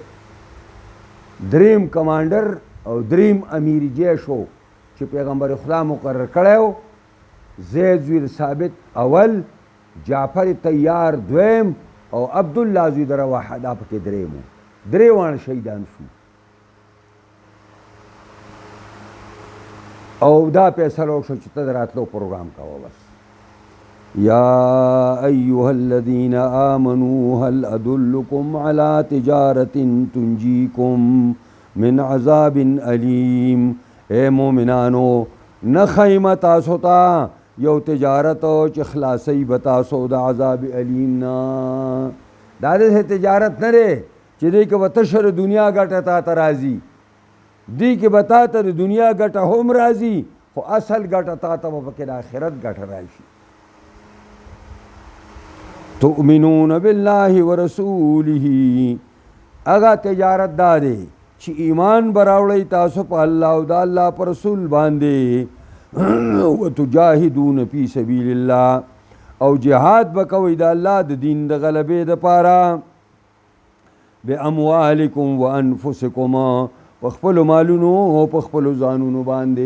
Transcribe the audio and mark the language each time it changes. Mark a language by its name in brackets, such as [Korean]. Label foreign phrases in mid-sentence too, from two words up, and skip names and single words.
[Pashto] دریم کمانډر او دریم امیر جیش و چې پیغمبر خدا مقرر کړی و، زید زوی د ثابت اول، جعفر طیار دویم او عبدالله زوی د رواحه دا پکې دریم و. درې واړه شهیدان شو. او دا فیصله وشو چې ته د راتلو پروګرام کوه بس. [Arabic] یا ایها الذین آمنوا هل ادلکم علی تجارة تنجیکم من عذاب علیم. [Pashto] اے مومنانو نخیم تاسو ته یو تجارت چې خلاصی به تاسو د عذاب علیم نه. دا داسې تجارت نه دی چې دی که به تشه د دنیا ګټه تا ته راځي، دی که به تا ته د دنیا ګټه هم راځي خو اصل ګټه تا ته به پکې د آخرت ګټه راشي. [Arabic] تؤمنون بالله ورسوله، [Pashto] هغه تجارت دا دی چې ایمان به راوړئ تاسو په الله او د الله په رسول باندې، [Arabic] وتجاهدون فی سبیل الله، [Pashto] او جهاد به کوئ د الله د دین د غلبې دپاره، [Arabic] باموالکم وانفسکم، [Pashto] په خپلو مالونو او په خپلو ځانونو باندې.